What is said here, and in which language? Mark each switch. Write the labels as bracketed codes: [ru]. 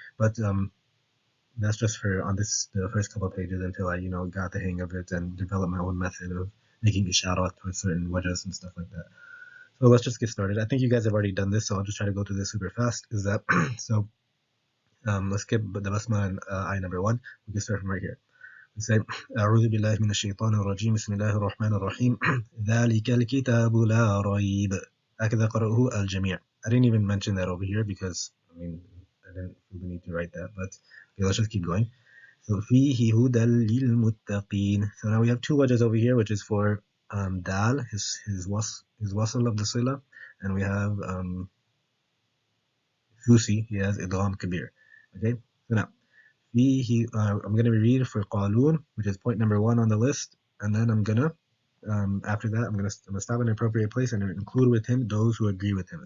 [en] But that's just for on the first couple of pages until I got the hang of it and developed my own method of making a shout out to certain wedges and stuff like that. So let's just get started. I think you guys have already done this, so I'll just try to go through this super fast. Is that so? Let's skip the basmala and ayah number 1. We can start from right here. We say, [ar] أعوذ بالله من الشيطان الرجيم بسم الله الرحمن الرحيم ذلك الكتاب لا ريب هكذا قرأه الجميع. [en] I didn't even mention that over here because I didn't feel the need to write that, but okay, let's just keep going. [ar] So فيه هدى للمتقين. [en] So now we have 2 wajahs over here, which is for dal, his wasl of the sila, and we have Fusi, he has idgham kabir. Okay, so now I'm going to read for Qalun, which is point number 1 on the list, and then I'm going to after that I'm going to stop in an appropriate place and include with him those who agree with him.